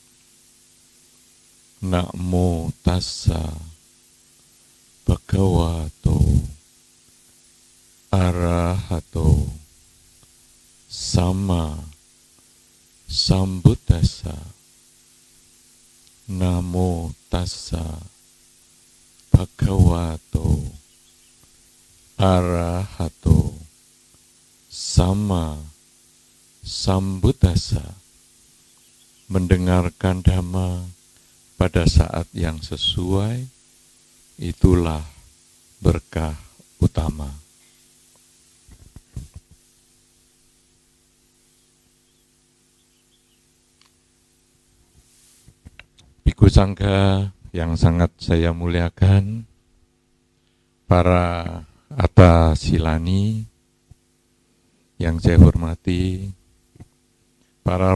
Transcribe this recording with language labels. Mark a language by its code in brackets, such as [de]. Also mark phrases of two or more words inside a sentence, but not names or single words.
[pi] Namo tassa bhagavato arahato sama sambuddhassa. Namo tassa bhagavato arahato sama sambuddhassa. [id] Mendengarkan Dhamma pada saat yang sesuai, itulah berkah utama. Bhikkhu Sangha yang sangat saya muliakan, para [pi] Atta Silani [id] yang saya hormati, para